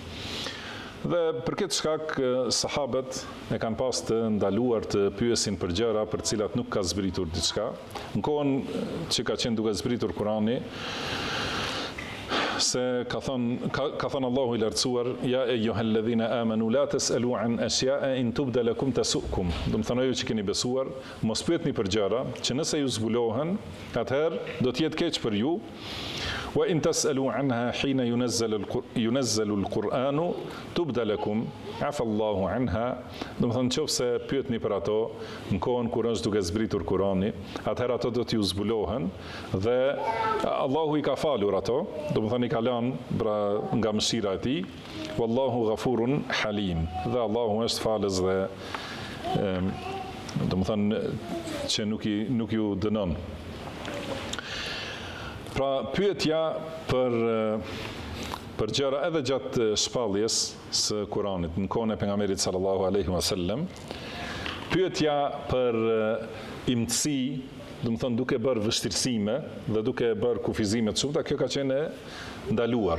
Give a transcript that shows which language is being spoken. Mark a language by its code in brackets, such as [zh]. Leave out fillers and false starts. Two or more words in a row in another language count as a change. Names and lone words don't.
[sq] Dhe për këtë shkak sahabët e kanë pas të ndaluar të pyesin për gjëra për cilat nuk ka zbritur diçka. Në kohën që ka qenë duke zbritur Kurani, se ka thënë Allahu I lartësuar, [ar] يا أيها الذين آمنوا لا تسألوا عن أشياء إن تبد لكم تسؤكم. [sq] Do të thonë ju që keni besuar, mos pyetni për gjëra që nëse ju zbulohen, atëherë do të jetë keq për ju. [ar] وإن تسألوا عنها حين ينزل القرآن تبد لكم عفا الله عنها. [sq] Do të thonë nëse pyetni për ato në kohën kur është duke zbritur Kurani, atëherë ato do t'ju zbulohen dhe Allahu I ka falur ato, do të thonë I ka lënë nga mëshira e Tij. [ar] والله غفور حليم. [sq] Dhe Allahu është falës dhe do të thonë që nuk ju dënon. Pra pyetja për gjëra edhe gjatë shpalljes së Kuranit në kohën e pejgamberit [ar] صلى الله عليه وسلم, [sq] pyetja për imtësi, do të thonë duke bërë vështirësime dhe duke bërë kufizime të shumta, kjo ka qenë ndaluar.